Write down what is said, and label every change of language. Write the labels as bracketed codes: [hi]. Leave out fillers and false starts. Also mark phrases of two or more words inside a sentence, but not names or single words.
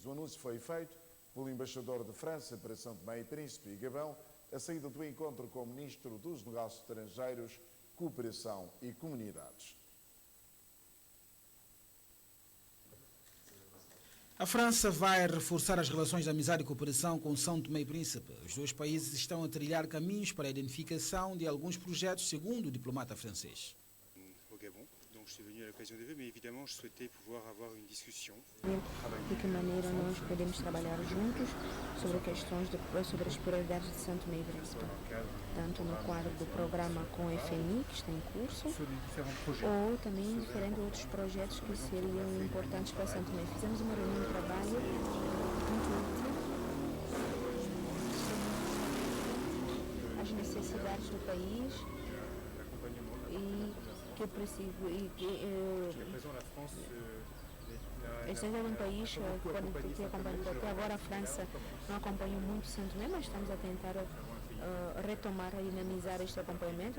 [pt] O anúncio foi feito pelo embaixador de França para São Tomé e Príncipe e Gabão, a saída do encontro com o Ministro dos Negócios Estrangeiros, Cooperação e Comunidades. A França vai reforçar as relações de amizade e cooperação com São Tomé e Príncipe. Os dois países estão a trilhar caminhos para a identificação de alguns projetos, segundo o diplomata francês. [fr] Je suis venu à l'occasion des vœux, mais évidemment, je souhaitais pouvoir avoir une discussion. [pt] De que maneira nós podemos trabalhar juntos sobre as prioridades de São Tomé e Príncipe, tanto no quadro do programa com a FMI, que está em curso, ou também diferentes outros projetos que seriam importantes para São Tomé. Fizemos uma reunião de trabalho muito útil sobre as necessidades do país e que preciso este é um país que acompanha, até agora a França não acompanhou muito São Tomé, mas estamos a tentar retomar e dinamizar este acompanhamento.